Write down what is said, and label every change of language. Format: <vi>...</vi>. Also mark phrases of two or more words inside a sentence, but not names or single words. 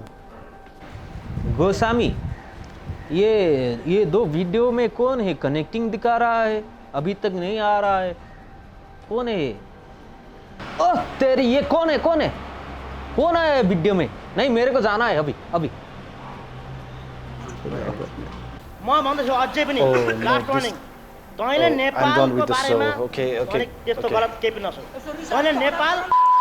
<hi>गोस्वामी, ये दो वीडियो में कौन है कनेक्टिंग दिखा रहा है? अभी तक नहीं आ रहा है, कौन है ये? ओह तेरी, ये कौन है वीडियो में? नहीं, मेरे को जाना है अभी।</hi> <ne>म भन्दैछु अझै पनि</ne> <en>last warning,</en> <ne>तैँले</ne> <en>I'm done</en> <ne>नेपालको</ne> <en>with the show.</en> <ne>बारेमा</ne> <en>Okay, okay,</en> <ne>भने त्यस्तो</ne> <en>okay.</en> <ne>गलत केही पनि नसोच। तैँले नेपाल</ne>